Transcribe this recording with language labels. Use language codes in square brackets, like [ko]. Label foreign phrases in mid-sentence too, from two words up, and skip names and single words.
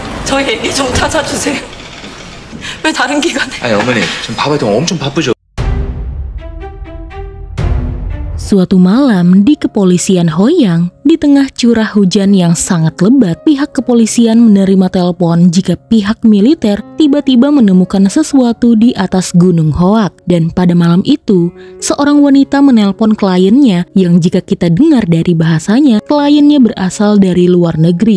[ko] 저희 애기 좀 찾아주세요. 왜 다른 기관에? 아니 어머니 지금 밥할 동안 엄청 바쁘죠. [id] Suatu malam di kepolisian Hoyang, di tengah curah hujan yang sangat lebat, pihak kepolisian menerima telepon jika pihak militer tiba-tiba menemukan sesuatu di atas Gunung Hoak. Dan pada malam itu, seorang wanita menelpon kliennya yang jika kita dengar dari bahasanya, kliennya berasal dari luar negeri.